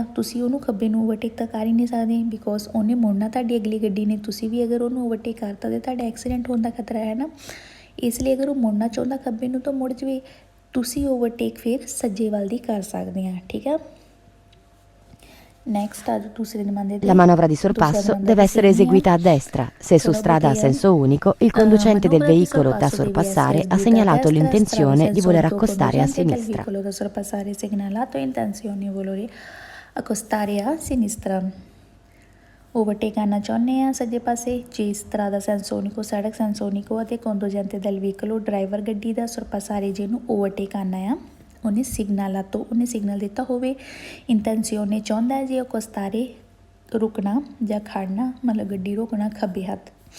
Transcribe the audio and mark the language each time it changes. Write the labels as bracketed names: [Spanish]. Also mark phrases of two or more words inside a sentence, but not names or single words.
[Punjabi] ਤੁਸੀਂ ਉਹਨੂੰ ਖੱਬੇ ਨੂੰ ਓਵਰਟੇਕ ਤਾਂ ਕਰ ਹੀ ਨਹੀਂ ਸਕਦੇ ਬਿਕੋਜ਼ ਉਹਨੇ ਮੁੜਨਾ ਤੁਹਾਡੀ ਅਗਲੀ ਗੱਡੀ ਨੇ। ਤੁਸੀਂ ਵੀ ਅਗਰ ਉਹਨੂੰ ਓਵਰਟੇਕ ਕਰਤਾ ਤਾਂ ਤੁਹਾਡਾ ਐਕਸੀਡੈਂਟ ਹੋਣ ਦਾ ਖਤਰਾ ਹੈ ਨਾ। ਇਸ ਲਈ ਅਗਰ ਉਹ ਮੁੜਨਾ ਚਾਹੁੰਦਾ ਖੱਬੇ ਨੂੰ ਤਾਂ ਮੁੜ ਜਾਵੇ, ਤੁਸੀਂ ਓਵਰਟੇਕ ਫਿਰ ਸੱਜੇ ਵੱਲ ਦੀ ਕਰ ਸਕਦੇ ਆ ਠੀਕ ਆ। ਨੈਕਸਟ ਆ ਦੂਸਰੇ ਨੰਬਰ [Italian] La manovra di sorpasso deve essere eseguita a destra se su strada a senso unico il conducente del veicolo da sorpassare ha segnalato l'intenzione di voler accostare a sinistra। [Punjabi] ਓਵਰਟੇਕ ਕਰਨਾ ਚਾਹੁੰਦੇ ਆ ਸੱਜੇ ਪਾਸੇ ਜੇ ਇਸ ਤਰ੍ਹਾਂ ਦਾ ਸੈਂਸੋਨਿਕੋ ਸੜਕ ਸੈਂਸੋਨਿਕੋ ਅਤੇ [Italian] conducente del veicolo [Punjabi] ਡਰਾਈਵਰ ਗੱਡੀ ਦਾ ਸਰਪਾਸਾਰੇ ਜੇ ਨੂੰ ਓਵਰਟੇਕ ਕਰਨਾ ਆ, ਉਹਨੇ ਸਿਗਨਲਾਂ ਤੋਂ ਉਹਨੇ ਸਿਗਨਲ ਦਿੱਤਾ ਹੋਵੇ ਇੰਟੈਂਸੀਓਨੇ ਚਾਹੁੰਦਾ ਜੇ ਉਹ ਕਸਤਾਰੇ ਰੁਕਣਾ ਜਾਂ ਖੜਨਾ, ਮਤਲਬ ਗੱਡੀ ਰੋਕਣਾ ਖੱਬੇ ਹੱਥ।